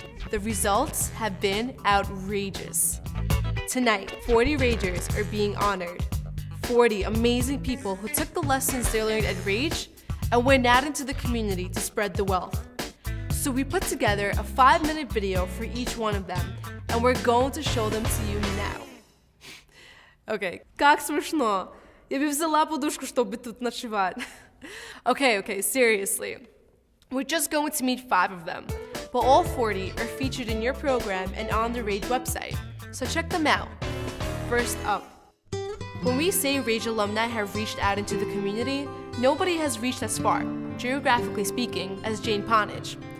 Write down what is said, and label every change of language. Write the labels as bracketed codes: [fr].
[en] The results have been outrageous. Tonight, 40 RAJers are being honored. 40 amazing people who took the lessons they learned at RAJE and went out into the community to spread the wealth. So we put together a 5-minute video for each one of them, and we're going to show them to you now. [ru] Okay, как смешно. Я бы взяла подушку, чтобы тут ночевать. [en] Okay, seriously. We're just going to meet 5 of them, but all 40 are featured in your program and on the RAJE website, so check them out. First up, when we say RAJE alumni have reached out into the community, nobody has reached as far, geographically speaking, as Jane Ponich.